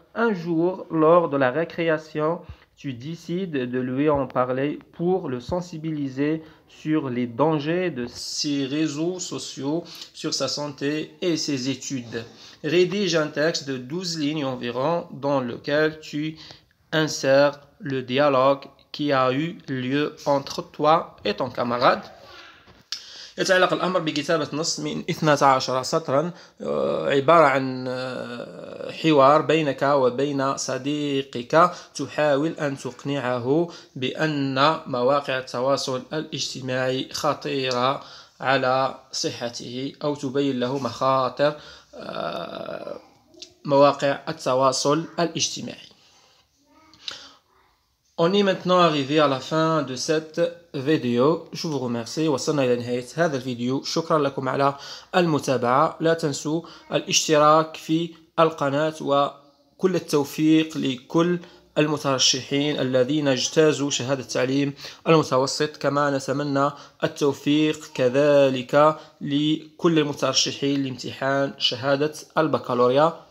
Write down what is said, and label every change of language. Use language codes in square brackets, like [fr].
[fr] Un jour, lors de la récréation, tu décides de lui en parler pour le sensibiliser sur les dangers de ces réseaux sociaux, sur sa santé et ses études. Rédige un texte de 12 lignes environ dans lequel tu insères le dialogue qui a eu lieu entre toi et ton camarade. [ar] يتعلق الأمر بكتابة نص من 12 سطرا عبارة عن حوار بينك وبين صديقك تحاول أن تقنعه بأن مواقع التواصل الاجتماعي خطيرة على صحته أو تبين له مخاطر مواقع التواصل الاجتماعي. [fr] On est maintenant arrivé à la fin de cette vidéo. Je vous remercie. [ar] وصلنا إلى نهاية هذا الفيديو. شكرا لكم على المتابعة. لا تنسوا الاشتراك في القناة وكل التوفيق لكل المترشحين الذين اجتازوا شهادة التعليم المتوسط. كما نتمنى التوفيق كذلك لكل المترشحين لامتحان شهادة البكالوريا.